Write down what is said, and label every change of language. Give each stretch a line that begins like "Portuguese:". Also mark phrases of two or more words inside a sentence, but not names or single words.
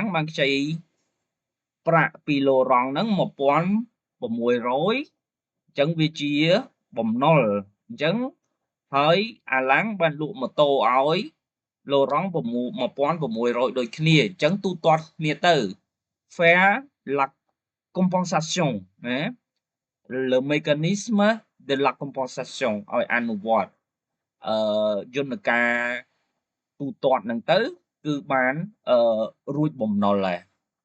Khmer: បានខ្ចីប្រាក់ពីឡូរ៉ង់ហ្នឹង$1,600អញ្ចឹងវា ជាបំណុលអញ្ចឹងហើយអាឡាំងបានលក់ម៉ូតូឲ្យឡូរ៉ង់$1,600ដូចគ្នាអញ្ចឹងទូទាត់គ្នាទៅ
French: faire la compensation
Khmer: ណា
French: le mécanisme de la compensation
Khmer: ឲ្យអនុវត្តយន្តការទូទាត់ហ្នឹងទៅគឺបានរួចបំណុលដែរ